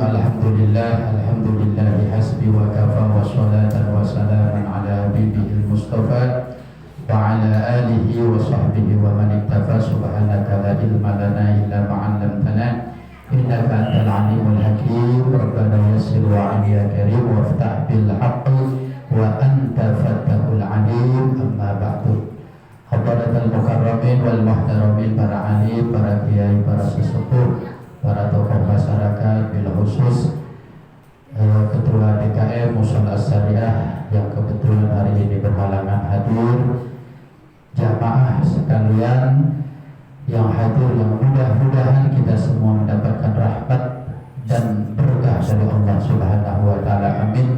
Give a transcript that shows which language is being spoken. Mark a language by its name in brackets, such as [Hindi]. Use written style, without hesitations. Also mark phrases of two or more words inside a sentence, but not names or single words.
[Arabic] الحمد لله حسبي وكفى وصلاة وسلاما على حبيبه المصطفى وعلى آله وصحبه ومن اكتفى. سبحانك لا علم لنا إلا ما علمتنا إنك أنت العليم الحكيم. ربنا يسر وأعن يا كريم وافتح بالحق وأنت الفتاح العليم. أما بعد. حضرة المكرمين والمحترمين, [Indonesian] para alim, para kiai, para sesepuh, para tokoh masyarakat, bil khusus Ketua DKM Mushola Syariah yang kebetulan hari ini berhalangan hadir, jamaah sekalian yang hadir, yang mudah-mudahan kita semua mendapatkan rahmat dan berkah dari Allah [Arabic] سبحانه وتعالى. [Indonesian] Amin.